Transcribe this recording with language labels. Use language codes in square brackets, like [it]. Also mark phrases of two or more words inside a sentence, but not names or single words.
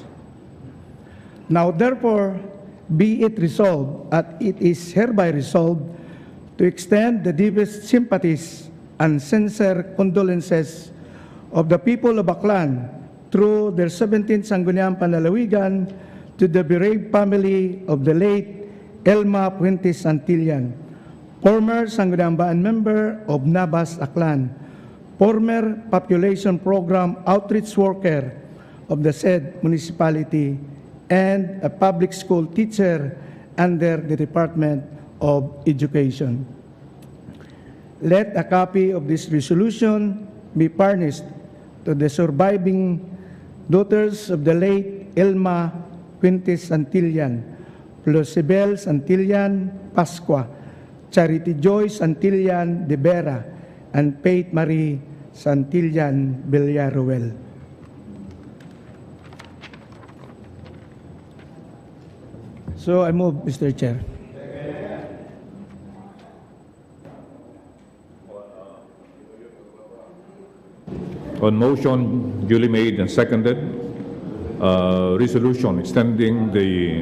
[en] Now, therefore, be it resolved, and it is hereby resolved, to extend the deepest sympathies and sincere condolences of the people of Aklan through their 17th Sangguniang Panlalawigan to the bereaved family of the late Elma Fuentes Santillan, former Sangguniang Bayaan member of NABAS Aklan, former population program outreach worker of the said municipality, and a public school teacher under the Department of Education. Let a copy of this resolution be furnished to the surviving daughters of the late Elma Fuentes Santillan, Flosibel Santillan Pascua, Charity Joy Santillan de Vera, and Faith Marie Santillan Villaruel. So I move, Mr. Chair. On motion duly made and seconded, resolution extending the